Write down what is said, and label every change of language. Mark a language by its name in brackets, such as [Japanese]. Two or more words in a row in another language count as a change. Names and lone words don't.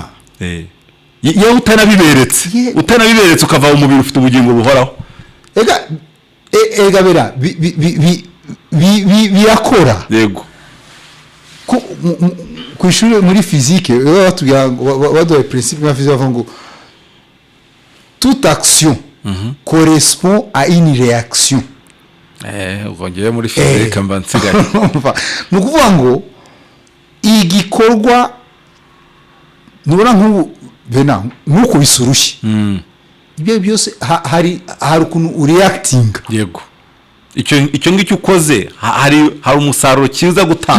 [Kinyarwanda] yewe utanabiberetse ukava mu mubiri ufite ubugingo buhoraho ega bera birakora yego ku ishuri muri physique baduhaye principe ya physique bavuga ngo [French] toute action correspond à une réaction [Kinyarwanda] ubwo muri physique mba nsigaye ni ukuvuga ngo igikorwa nubona nk'ubu bena nk'uko bisurushye ibyo byose hari ukuntu ureactinga yego icyo ngicyo ukoze hari umusaruro kiza gutanga